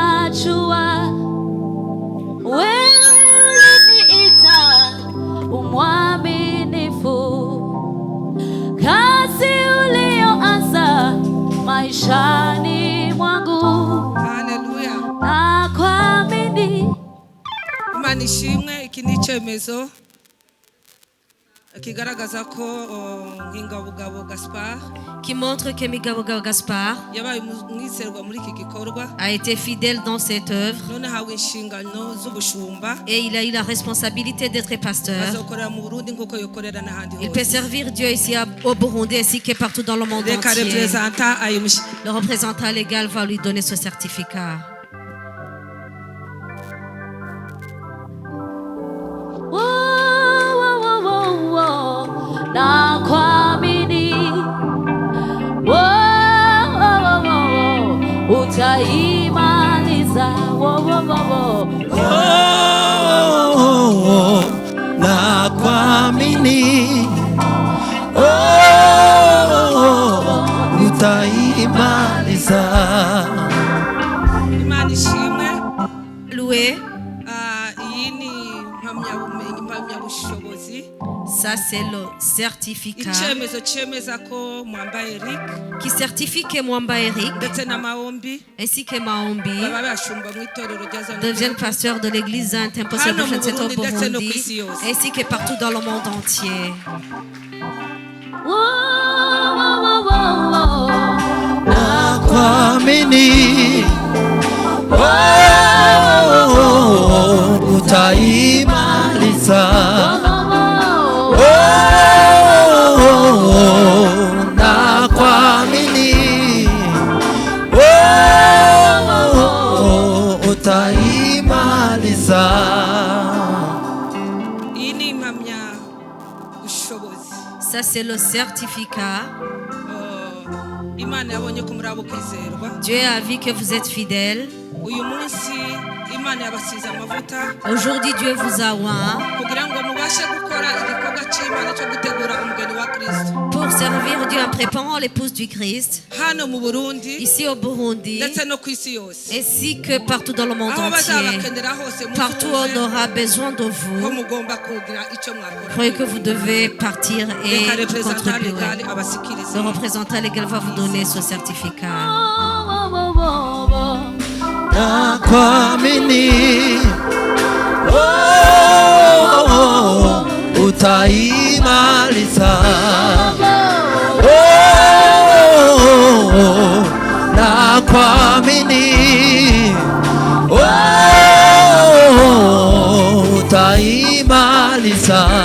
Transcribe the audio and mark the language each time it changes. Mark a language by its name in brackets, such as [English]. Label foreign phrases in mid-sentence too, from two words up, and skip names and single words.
[Swahili] najua wewe uliniita umwaminifu, kazi ulioanza maishani mwangu. Haleluya. Nakuamini. [Rundi] Imana ishimwe. Iki ni icyemezo kigaragaza ko Ngingabugabo Gaspard, [French] qui montre que Migabo Gaspard [Rundi] yabaye umwizerwa muri iki gikorwa, [French] a été fidèle dans cette œuvre [Rundi] none hawe inshingano z'ubushumba, [French] et il a eu la responsabilité d'être pasteur. [Rundi] azokorera mu Burundi nkuko yokorera n'ahandi hose. [French] Il peut servir Dieu ici au Burundi ainsi que partout dans le monde entier. Le représentant légal va lui donner ce certificat. [Swahili] Nakuamini, utaimaliza. Nakuamini, utaimaliza. [Rundi] Imana ishimwe. [French] Loué. [Rundi] Iyi ni impamyabumenyi, impamyabushobozi. [French] Ça c'est le certificat [Rundi] Icyemezo cyemeza ko Mwamba Eric, [French] qui certifie que Mwamba Eric [Rundi] ndetse na Maombi [French] ainsi que Maombi [Rundi] baba bashumba mu itorero rya Zion [French] deviennent pasteurs de l'église Temple Celebration Center au Burundi ainsi que partout dans le monde entier. [Swahili] Nakuamini, utaimaliza. Nakuamini, utaimaliza. [Rundi] Iyi ni impamyabushobozi. [French] Ça c'est le certificat. [Rundi] Imana yabonye ko muri abo kwizerwa. [French] Dieu a vu que vous êtes fidèles. [Rundi] Uyu munsi Imana yabasize amavuta. [French] Aujourd'hui Dieu vous a oint [Rundi] kugira ngo mubashe gukora igikorwa cy'Imana cyo gutegura umugeni wa Kristo. [French] pour servir Dieu en préparant l'épouse du Christ. [Rundi] Hano mu Burundi, [French] ici au Burundi, [Rundi] ndetse no ku isi yose, [French] ainsi que partout dans le monde [Rundi] aho [French] entier. [Rundi] bazabakenera hose, [French] Partout on aura besoin de [Rundi] ko [French] vous. [Rundi] mugomba kugira icyo mwakora. [French] Croyez que vous devez partir et [Rundi] Reka representant [French] contribuer. [Rundi] legal abasikirize. [French] Le représentant légal va vous donner ce certificat. [Swahili] Nakuamini, utaimaliza. Nakuamini, utaimaliza.